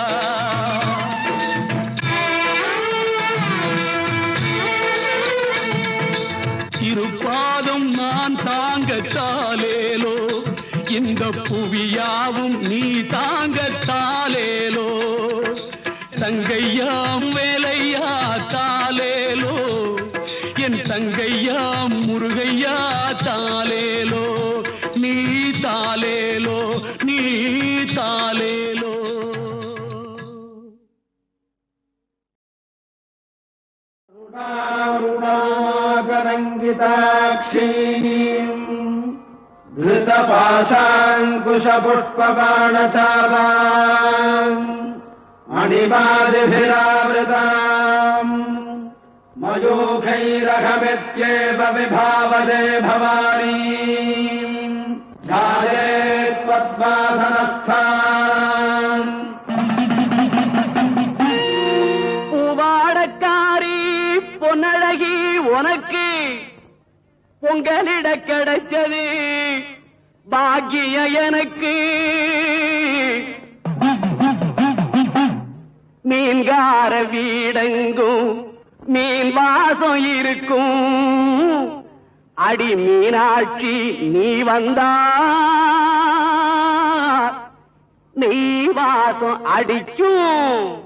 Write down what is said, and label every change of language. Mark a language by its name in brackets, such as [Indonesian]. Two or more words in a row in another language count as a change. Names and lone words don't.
[Tamil] இருப்பாதும் நான் தாங்க தாலேலோ இந்த புவியாவும் நீ தாங்க தாலேலோ தங்கையாம் வேலையா தாலேலோ என் தங்கையாம் முருகையா தாலேலோ நீ தாலேலோ நீ தாலேலோ [Sanskrit] ருணாகரங்கிதாక్షీం धृतपाशाङ्कुशपुष्पबाणचापाम् मणिमादिभिरावृताम् मयूखैरहमित्येव विभावदे भवानी ध्यायेत्पद्मासनस्थान् [Tamil] பூவாடக்காரி பொன்னழகி உனக்கு பொங்கலிட கிடைச்சது பாக்கிய எனக்கு மீன்கார வீடெங்கும் மீன் வாசம் இருக்கும் அடி மீனாட்சி நீ வந்தா நீ வாசம் அடிக்கும்